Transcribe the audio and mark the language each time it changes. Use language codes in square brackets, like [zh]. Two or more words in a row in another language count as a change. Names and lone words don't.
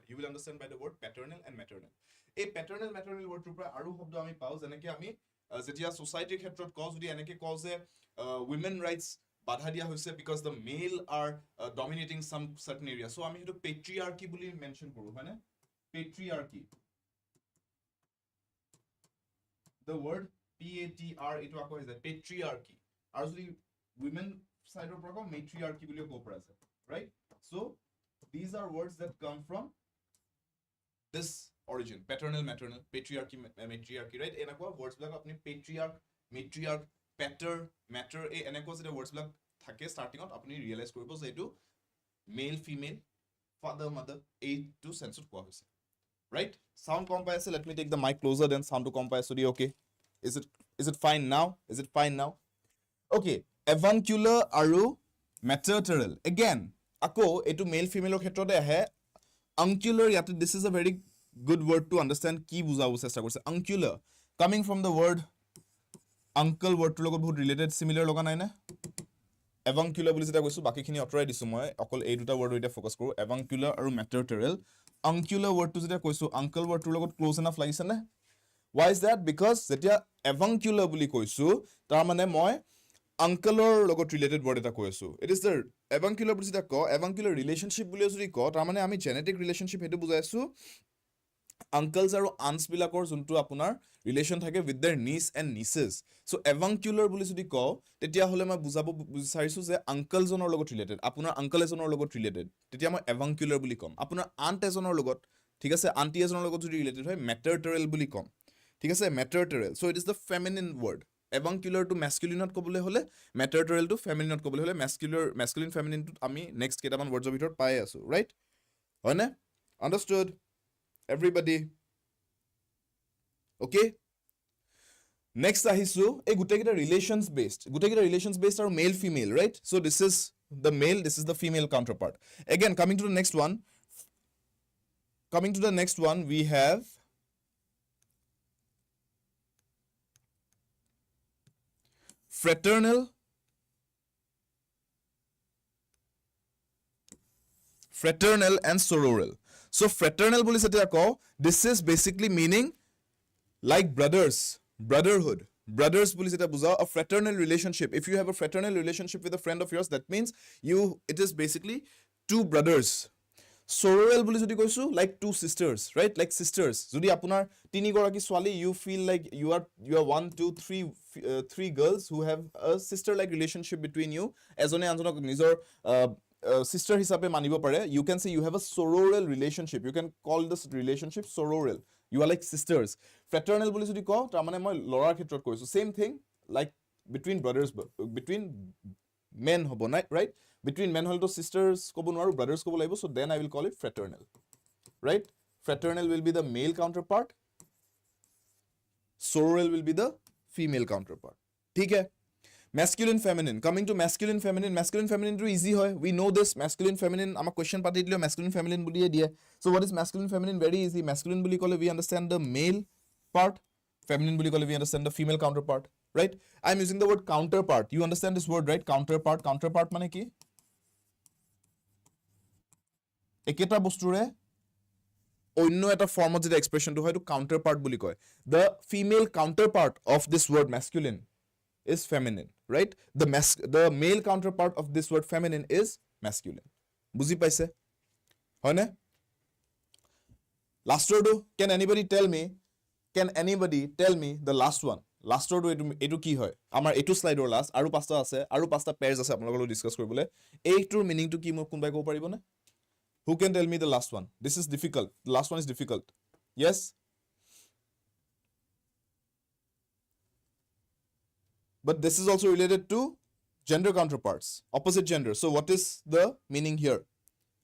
[en] You will understand by the word paternal and maternal. [as] এই [en] paternal maternal [as] ৱৰ্ডটোৰ পৰা আৰু শব্দ আমি পাওঁ, যেনেকৈ আমি যেতিয়া ছ'চাইটিৰ ক্ষেত্ৰত কওঁ, যদি এনেকৈ কওঁ যে [en] women rights [as] বাধা দিয়া হৈছে [en] because the male are dominating some certain area, [as] চ' আমি সেইটো পেট্ৰিয়াৰ্কি বুলি মেনশ্যন কৰোঁ, হয়নে? পেট্ৰিয়াৰ্কি, [en] the word PATR, [as] এইটো আকৌ হৈ যায় পেট্ৰিয়াৰ্কি। আৰু যদি [en] women side [as] পৰা কওঁ, মেট্ৰিয়াৰ্কি বুলিও ক'ব পৰা যায়, ৰাইট? [en] চ' these are words that come from this origin, paternal, maternal, patriarchy, matriarchy, right? [as] এনেকুৱা words বিলাক আপুনি [en] patriarch, matriarch, pater, matter, [as] এই এনেকুৱা যেতিয়া words বিলাক থাকে startingত, আপুনি realize কৰিব যে এইটো [en] male, female, father, mother, [as] এইটো sense কোৱা হৈছে, right? Sound কম পাই আছে? [en] Let me take the mic closer, then sound to [as] কম পাই আছে, [en] okay? Is it fine now? Is it fine now? [as] Okay, avuncular আৰু maternal. Again, আকৌ এইটো male female ক্ষেত্ৰতে আহে। Uncular, ইয়াতে [en] this is a very good word to understand [as] কি বুজাব চেষ্টা কৰিছে। [en] Uncular, coming from the word uncle, [as] wordটোৰ লগত বহুত [en] related, similar [as] লগা নাই নে? Avuncular বুলি যেতিয়া কৈছোঁ, বাকীখিনি অঁতৰাই দিছোঁ মই, অকল এই দুটা ৱৰ্ডৰ এতিয়া ফ'কাছ কৰোঁ, avuncular আৰু maternal। Uncular wordটো যেতিয়া কৈছোঁ, uncle wordটোৰ লগত [en] close enough [as] লাগিছে নে? [en] Why is that? Because [as] যেতিয়া avuncular বুলি কৈছোঁ, তাৰ মানে মই আংকলৰ লগত ৰিলেটেড ৱৰ্ড এটা কৈ আছোঁ। [en] It is the avuncular [as] বুলি যেতিয়া কওঁ, [en] avuncular relationship [as] বুলি যদি কওঁ, তাৰমানে আমি [en] genetic relationship [as] সেইটো বুজাই আছোঁ। আংকলছ আৰু আণ্টছবিলাকৰ যোনটো আপোনাৰ ৰিলেশ্যন থাকে [en] with their niece and nieces. [as] চ' avuncular বুলি যদি কওঁ, তেতিয়াহ'লে মই বুজাব বিচাৰিছোঁ যে আংকলজনৰ লগত ৰিলেটেড, আপোনাৰ আংকল এজনৰ লগত ৰিলেটেড, তেতিয়া মই avuncular বুলি ক'ম। আপোনাৰ আণ্ট এজনৰ লগত, ঠিক আছে, আণ্টি এজনৰ লগত যদি ৰিলেটেড হয়, maternal বুলি ক'ম, ঠিক আছে, maternal। [en] So it is the feminine word. [as] avuncular টো মেস্কুলিনত ক'বলৈ হ'লে, maternal টো ফেমিনিনত ক'বলৈ হ'লে, মেস্কুলিন ফেমিনিনটোত আমি নেক্সট কেইটামান ৱৰ্ডৰ ভিতৰত পাই আছোঁ, ৰাইট? হয়নে? [en] আণ্ডাৰষ্টুড everybody? Okay? [as] Next আহিছোঁ, এই গোটেইকেইটা ৰিলেশ্যনছ বেছড আৰু [en] male female, [as] ৰাইট? [en] So this is the male, this is the female counterpart. Again, coming to the next one, we have fraternal and sororal. So fraternal [as] বুলি যেতিয়া কওঁ, [en] this is basically meaning like brotherhood, [as] brothers বুলি যেতিয়া বুজাওঁ, [en] a fraternal relationship. If you have a fraternal relationship with a friend of yours, that means it is basically two brothers. [as] Sororal বুলি যদি কৈছোঁ, [en] like two sisters, right? Like sisters. [as] যদি আপোনাৰ তিনিগৰাকী ছোৱালী, [en] you feel like you are 1, 2, 3 girls who have a sister-like relationship between you. [as] এজনে আনজনক নিজৰ sister হিচাপে মানিব পাৰে. [en] You can say you have a sororal relationship. You can call this relationship sororal. You are like sisters. [as] Fraternal বুলি যদি কওঁ, তাৰমানে মই ল'ৰাৰ ক্ষেত্ৰত কৈছোঁ, [en] same thing, like between brothers, between men হ'ব, right? Between men [as] হ'লেতো sisters ক'ব নোৱাৰোঁ, brothers ক'ব লাগিব, [en] so then I will call it fraternal, right? Fraternal will be the male counterpart, sororal will be the female counterpart. [as] ঠিক है? [en] Masculine feminine, coming to masculine feminine to easy হয়, we know this. Masculine feminine, [as] আমাক question পাতি দিলেও [en] masculine feminine [as] বুলিয়ে দিয়ে. [en] So what is masculine feminine? Very easy. Masculine [as] বুলি ক'লে [en] we understand the male part, feminine [as] বুলি ক'লে [en] we understand the female counterpart, right? I'm using the word counterpart. You understand this word, right? [as] Counterpart মানে কি? একেটা বস্তুৰে অন্য এটা ফৰ্মত যেতিয়া এক্সপ্ৰেছনটো হয়, এইটো counterpart বুলি কয়. [en] The female counterpart of this word masculine is feminine, right? The male counterpart of this word feminine is masculine. [as] বুজি পাইছে? হয়নে? লাষ্টৰটো, [en] can anybody tell me the last one? [as] লাষ্টৰটো এইটো কি হয়? আমাৰ এইটো শ্লাইডৰ লাষ্ট, আৰু 5টা আছে, আৰু 5টা পেয়াৰ্ছ আছে আপোনালোকৰ লগত ডিছকাছ কৰিবলৈ। এইটোৰ মিনিংটো কি মোক কোনোবাই ক'ব পাৰিবনে? [en] Who can tell me the last one? This is difficult. The last one is difficult. Yes? But this is also related to gender counterparts, opposite gender. So what is the meaning here?